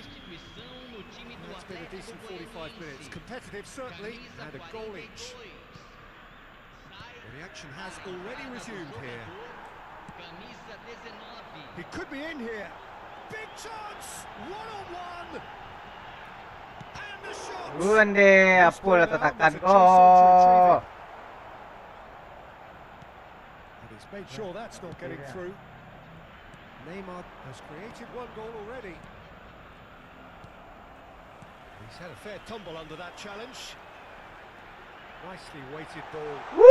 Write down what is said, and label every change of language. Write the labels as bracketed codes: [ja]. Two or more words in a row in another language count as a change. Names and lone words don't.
[en] It's been a decent 45 minutes. Competitive, certainly, and a goal each. Well, the action has already resumed here. He could be in here. Big chance! One-on-one! And the shot! Buende, apa tatakan ko? And he's made sure that's not getting through. Neymar has created one goal already. He's had a fair tumble under that challenge. Nicely weighted ball.